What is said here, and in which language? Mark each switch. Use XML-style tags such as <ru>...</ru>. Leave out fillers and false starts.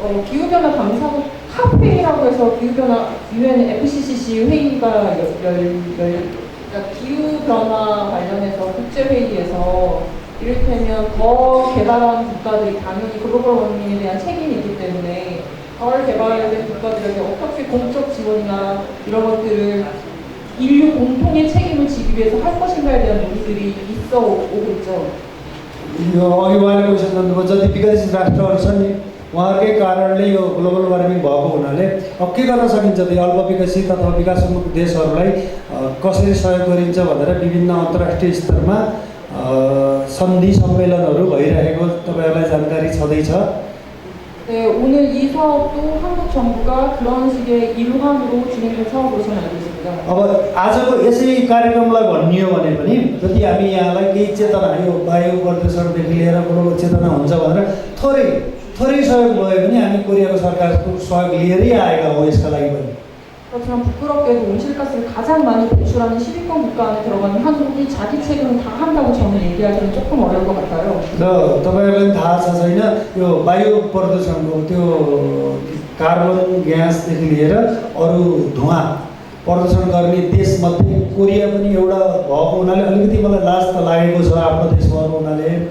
<ko>기후변화 당사국 카페라고 해서 기후변화 UN FCCC 회의가 그러니까 기후변화 관련해서 국제회의에서 이를테면 더 개발한 국가들이 당연히 글로벌 워밍에 대한 책임이 있기 때문에 덜 개발된 국가들에게 어떻게 공적 지원이나 이런 것들을 인류 공통의 책임을 지기 위해서 할 것인가에 대한 논의들이 있어 오고 있죠.</ko> <ne>यो अघि उहाँले क्वेसन गर्नुभयो जति विकसित राष्ट्रहरू छन् नि उहाँहरूकै कारणले यो ग्लोबल वार्मिङ भएको हुनाले अब के गर्न सकिन्छ त अल्प विकसित अथवा विकासोन्मुख देशहरूलाई कसरी सहयोग गरिन्छ भनेर विभिन्न अन्तर्राष्ट्रिय स्तरमा सन्धि सम्मेलनहरू भइरहेको तपाईँहरूलाई जानकारी छँदैछ।</ne> <ko>네, 오늘 이 사업도 한국 정부가 그런 식의 일환으로 진행된 사업으로 저는 알고 있습니다.</ko> <ne>अब आजको यसै कार्यक्रमलाई भनियो भने पनि जति हामी यहाँलाई केही चेतना यो वायु प्रदूषणदेखि लिएर ग्लोबल चेतना हुन्छ भनेर थोरै सहयोग भए पनि हामी कोरियाको सरकारको सहयोग लिएरै आएका हौँ यसका लागि पनि।</ne> <ko>그렇지만 부끄럽게도 온실가스를 가장 많이 배출하는 10위권 국가 안에 들어가는 한국이 자기 책임을 다 한다고 저는 얘기하기는 조금 어려울 것 같아요.</ko> <ne>र तपाईँहरूलाई थाहा छ छैन यो वायु प्रदूषणको त्यो कार्बन ग्यासदेखि लिएर अरू धुवा प्रदूषण गर्ने देशमध्ये कोरिया पनि एउटा भएको हुनाले अलिकति मलाई लाज त लागेको छ आफ्नो देश भएको हुनाले।</ne>